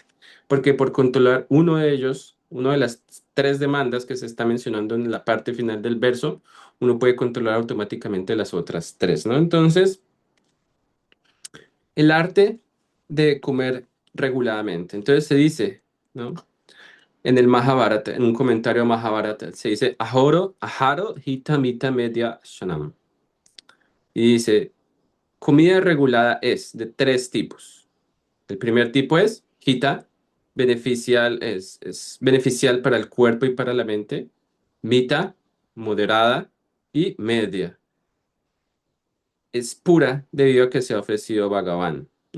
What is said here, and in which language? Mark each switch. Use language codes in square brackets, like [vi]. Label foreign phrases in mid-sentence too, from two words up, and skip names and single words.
[es] Porque por controlar uno de ellos, una de las tres demandas que se está mencionando en la parte final del verso, uno puede controlar automáticamente las otras tres, ¿no? Entonces, el arte de comer reguladamente. Entonces se dice, ¿no? En el Mahabharata, en un comentario a Mahabharata, se dice, [sa] आहारो हित मित मेध्य शनम्. [es] Y dice, comida regulada es de tres tipos. El primer tipo es hita, es beneficial para el cuerpo y para la mente. Mita, moderada. Y media, es pura debido a que se ha ofrecido Bhagavan, ¿no?